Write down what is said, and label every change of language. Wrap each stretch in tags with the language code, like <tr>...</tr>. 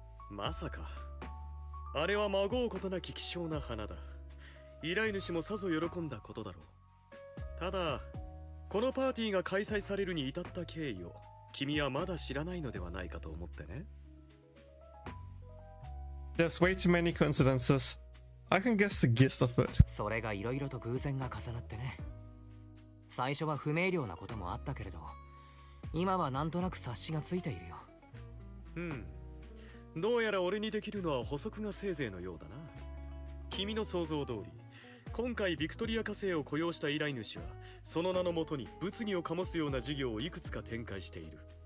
<ja>まさか。あれはまごうことなき希少な花だ。依頼主もさぞ喜んだことだろう。ただ、このパーティーが開催されるに至った経緯を君はまだ知らないのではないかと思ってね。</ja> <en>There's way too many coincidences. I can guess the gist of it.</en> <ja>それがいろいろと偶然が重なってね。最初は不明瞭なこともあったけれど、今はなんとなく察しがついているよ。どうやら俺にできるのは補足がせいぜいのようだな。君の想像通り、今回ビクトリア火星を雇用した依頼主は、その名のもとに物議を醸すような事業をいくつか展開している。</ja>